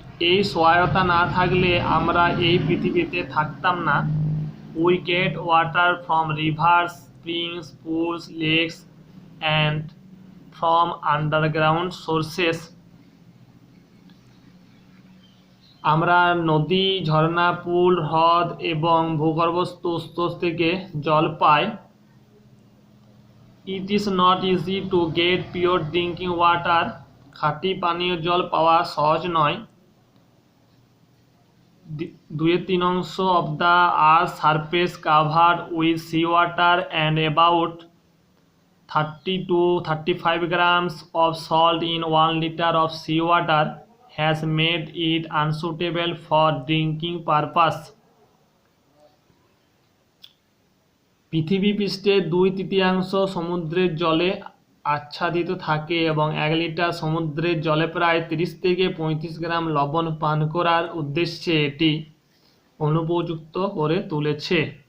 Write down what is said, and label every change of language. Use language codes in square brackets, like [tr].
[bn] এই সহায়তা না থাকলে আমরা এই পৃথিবীতে থাকতাম না। [en] We get water from rivers, springs, pools, lakes and from underground sources. [bn] আমরা নদী, ঝর্ণা, পুল, হ্রদ এবং ভূগর্ভস্থ উৎস থেকে জল পাই। [en] It is not easy to get pure drinking water. [bn] খাঁটি পানীয় জল পাওয়া সহজ নয়। [en] 2/3 of the earth's surface covered with seawater and about 30 to 35 grams of salt in 1 liter of seawater has made it unsuitable for drinking purpose. [bn] পৃথিবী পৃষ্ঠে 2/3 সমুদ্রের জলে আচ্ছাদিত থাকে এবং 1 লিটার সমুদ্রের জলে প্রায় 30 থেকে 35 গ্রাম লবণ পান করার উদ্দেশ্যে এটি অনুপযুক্ত করে তুলেছে।